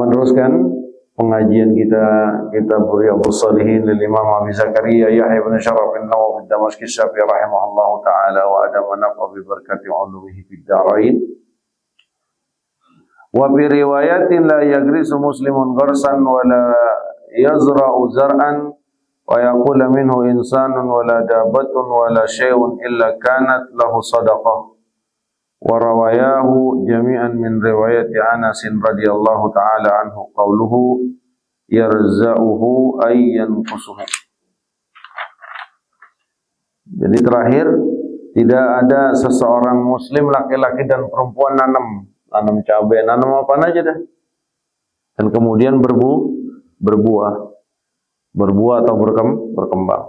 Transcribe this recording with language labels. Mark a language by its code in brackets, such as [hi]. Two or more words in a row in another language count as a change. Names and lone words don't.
[id] meneruskan pengajian kita kitab Riyadhus Shalihin lil Imam Abi Zakaria Yahya bin Syaraf an-Nawawi ad-Damashqi Syafi'i [ar] رحمه الله تعالى وأدام نفع ببركة علومه في الدارين. وبرواية لا يغرس مسلم غرسا ولا يزرع زرعا ويقول منه إنسان ولا دابة ولا شيء إلا كانت له صدقة. ورواه جميعا من رواية أنس رضي الله تعالى عنه قوله يرزؤه أي ينقصه. [id] Jadi terakhir, tidak ada seseorang muslim laki-laki dan perempuan nanam cabai, nanam apa aja dah. Dan kemudian berbuah atau berkembang.